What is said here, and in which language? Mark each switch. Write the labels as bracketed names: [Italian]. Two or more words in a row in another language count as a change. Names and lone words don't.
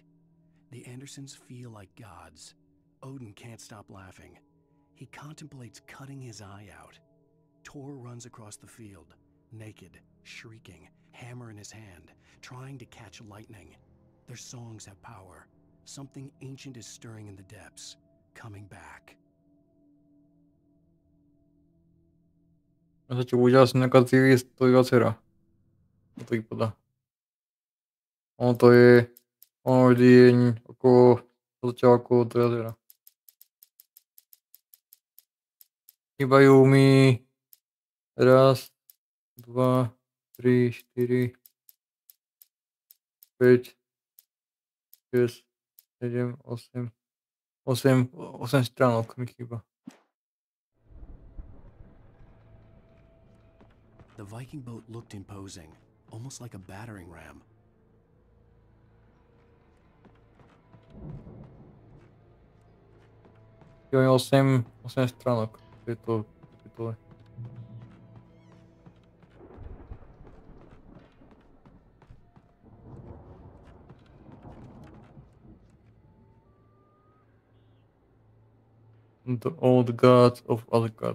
[English] The Andersons feel like gods. Odin can't stop laughing. He contemplates cutting his eye out. Tor runs across the field, naked, shrieking, hammer in his hand, trying to catch lightning. Their songs have power. Something ancient is stirring in the depths, coming back. [Slovak] Sa čo udiala si nejaká civilistová dcera. [Czech] To vypadá. Ono to je... [Slovak] Ono vždy je okolo... Začalo okolo trailera. Chýbajú mi... Raz, 2, 3, 4, 5, 6, 7, 8. 8 stránok mi chýba. [English] The Viking boat looked imposing, almost like a battering ram. [Slovak] Jo, 8 stránok v tejto kapitole. [English] The Old Gods of Asgard.